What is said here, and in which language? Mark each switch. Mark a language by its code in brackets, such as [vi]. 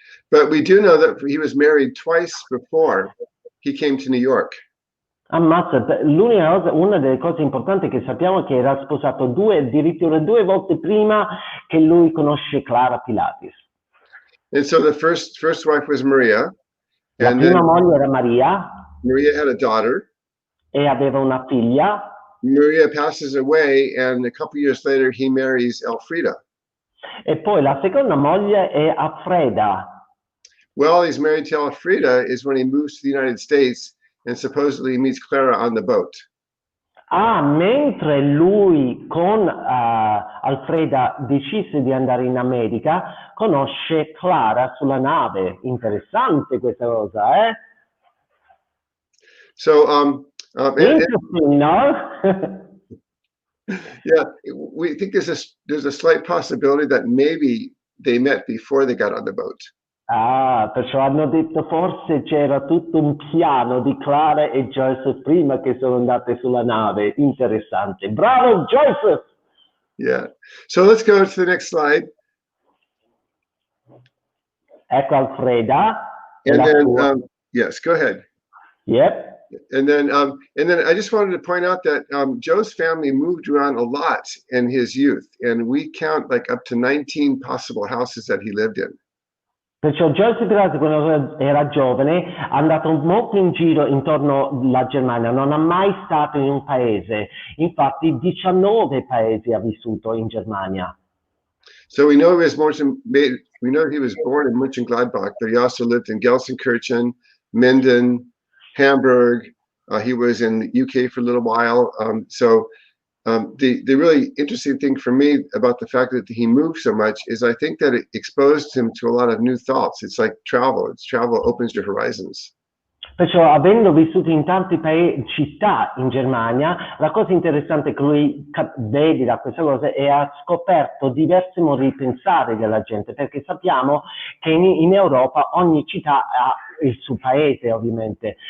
[en] But we do know that he was married twice before he came to New York. [it] Ammazza, una delle cose importanti che sappiamo è che era sposato addirittura 2 volte prima che lui conosce Clara Pilates. [en] And so the first wife was Maria. [it] La prima moglie era Maria. [en] Maria had a daughter. [it] E aveva una figlia. [en] Maria passes away, and a couple years later he marries Elfrida. [it] E poi la seconda moglie è Alfreda. [en] Well, he's married to Elfrida is when he moves to the United States and supposedly meets Clara on the boat. [it] Mentre lui con Alfreda decise di andare in America, conosce Clara sulla nave. Interessante questa cosa, [en] So, interesting, no? Yeah, we think there's a slight possibility that maybe they met before they got on the boat. [it] Perciò hanno detto forse c'era tutto un piano di Clara e Joseph prima che sono andate sulla nave. Interessante. Bravo, Joseph! [en] Yeah. So let's go to the next slide. [it] Ecco Alfreda. [en] And then, yes, go ahead. Yep. And then I just wanted to point out that Joe's family moved around a lot in his youth, and we count like up to 19 possible houses that he lived in. [it] Perciò Joseph Pilates quando era giovane è andato molto in giro intorno alla Germania, non ha mai stato in un paese, infatti 19 paesi ha vissuto in Germania. [en] So we know he was born in Mönchengladbach, but he also lived in Gelsenkirchen, Minden, Hamburg, He was in the UK for a little while. The really interesting thing for me about the fact that he moved so much is I think that it exposed him to a lot of new thoughts. It's like travel. It's travel opens your horizons. [it] Perciò, avendo vissuto in tante città in Germania, la cosa interessante che lui vede da queste cose è ha scoperto diversi modi di pensare della gente, perché sappiamo che in Europa ogni città ha il suo paese, ovviamente.